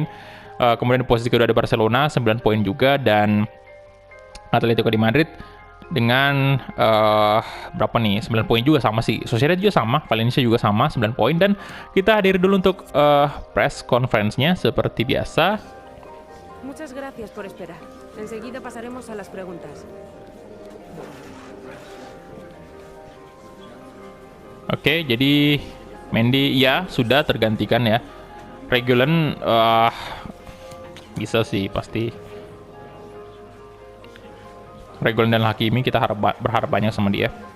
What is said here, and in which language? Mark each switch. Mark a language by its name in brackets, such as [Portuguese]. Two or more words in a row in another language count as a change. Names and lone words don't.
[Indonesian] Kemudian di posisi kedua ada Barcelona 9 poin juga, dan Atletico di Madrid dengan berapa nih? 9 poin juga, sama sih. Sociedad juga sama, Valencia juga sama 9 poin. Dan kita hadir dulu untuk [English] press conference- [Indonesian] nya seperti biasa. [Spanish] Muchas gracias por esperar. Enseguida pasaremos a las preguntas. [Indonesian] Oke, jadi Mendy ya sudah tergantikan ya. Regulan bisa sih pasti. Regulan dan Hakimi kita berharap banyak sama dia.